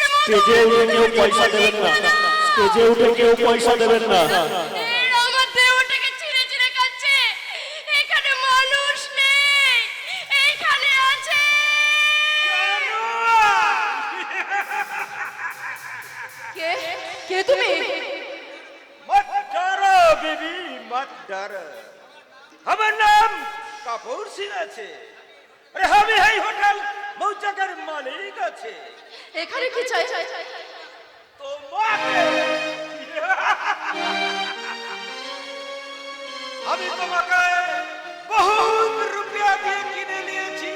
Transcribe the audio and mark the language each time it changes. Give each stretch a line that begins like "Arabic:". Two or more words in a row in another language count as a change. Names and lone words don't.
Bangla: স্টেজে উঠে কেউ পয়সা দেবেন না, স্টেজে উঠে কেউ পয়সা দেবেন না। এরা আমার দেহটাকে চিড়ে চিড়ে খাচ্ছে। এখানে মানুষ নেই, এইখানে আছে। কে কে তুমি?
Hindi: मत डरो बीबी, मत डर।
Bangla: আমার নাম কাপুর সিং আছে। আরে আমি এই হোটেল মৌচাকের মালিক আছে। এখানে কি চাই? তোমাকে আমি তোমাকে
Hindi: बहुत रुपिया
Bangla: দিয়ে কিনে নিয়েছি।